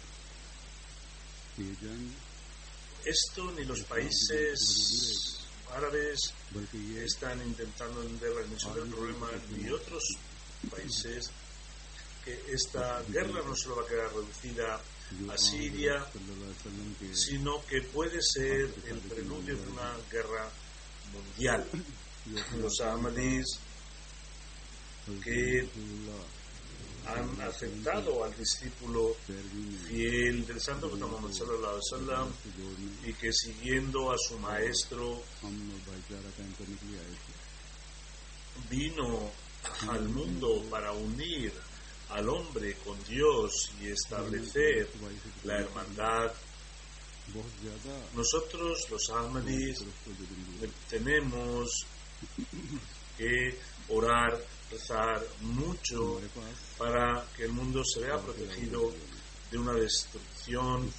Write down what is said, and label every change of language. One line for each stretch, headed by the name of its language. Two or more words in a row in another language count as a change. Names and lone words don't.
Spanish: Esto ni los países árabes están intentando entender la dimensión del problema, ni otros países, que esta guerra no solo va a quedar reducida a Siria, sino que puede ser el preludio de una guerra mundial. Los Ahmadis que han aceptado al discípulo fiel del santo Muhammad
Arabic: صلى الله عليه وسلم
Spanish: y que siguiendo a su maestro vino al mundo para unir al hombre con Dios y establecer la hermandad. Nosotros los Ahmadis tenemos que orar, rezar mucho para que el mundo se vea protegido de una destrucción.